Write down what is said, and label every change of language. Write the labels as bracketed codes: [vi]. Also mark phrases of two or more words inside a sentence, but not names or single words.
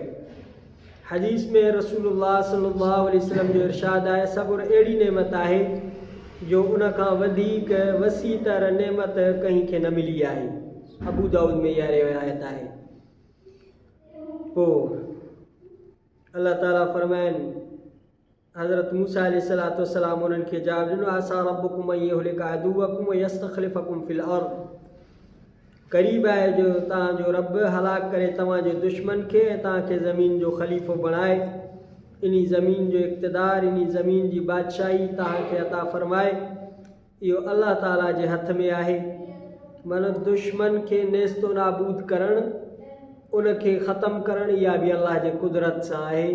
[sd] हदीस में रसूलुल्लाह [ar] صلى الله عليه وسلم [sd] जो इरशाद आहे, सब्र अहिड़ी नेमत आहे जो उन खां वधीक वसी तर नेमत कंहिं खे न मिली आहे। अबू दाऊद में इहा रिवायत आहे। पोइ अल्लाह ताला फरमाइनि, हज़रत मूसा [ar] عليه الصلاة والسلام [sd] उन्हनि खे जवाबु ॾिनो, [ar] عسى ربكم أن يهلك عدوكم ويستخلفكم في الأرض, [sd] क़रीब आहे जो तव्हांजो रब हलाक करे तव्हांजे दुश्मन खे ऐं तव्हांखे ज़मीन जो ख़लीफ़ो बणाए, इन ज़मीन जो इक़्तिदार, इन ज़मीन जी बादशाही तव्हांखे अता फ़रमाए। इहो अल्लाह ताला जे हथ में आहे। माना दुश्मन खे नेस्तो नाबूद करणु, उनखे ख़तमु करणु, इहा बि अल्लाह जे कुदरत सां आहे।